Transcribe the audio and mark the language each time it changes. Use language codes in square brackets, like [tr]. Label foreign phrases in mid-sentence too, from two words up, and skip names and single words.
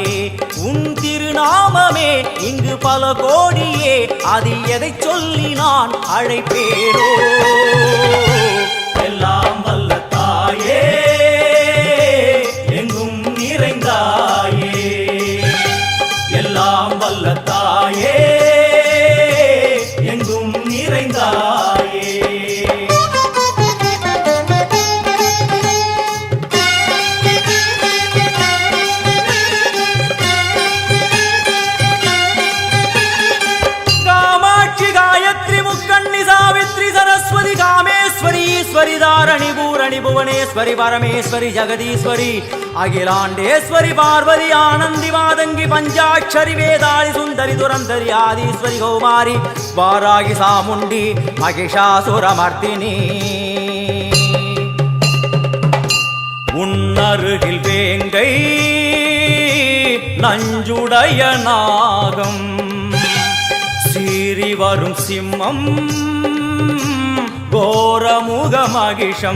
[ta] உன் திருநாமமே இங்கு பல கோடியே, அதில் எதை சொல்லி நான் அழைப்பேனோ. எல்லாம் வல்ல தாயே எங்கும் நிறைந்தாயே, எல்லாம் வல்ல தாயே எங்கும் நிறைந்தாயே. [sa] सरस्वती कामेश्वरी ईश्वरी धारणी पूरणी भुवनेश्वरी परमेश्वरी जगदीश्वरी अखिलांडेश्वरी पार्वती आनंदी मादंगी पंचाक्षरी वेदाली सुंदरी दुरंधरी आदिश्वरी कौमारी वारागी सामुंडी महिषासुरमर्दिनी. [ta] உன்னருகில் வேங்கை நஞ்சுடைய நாகம், சீறி வரும் சிம்மம் கோரமுக மகிஷம்.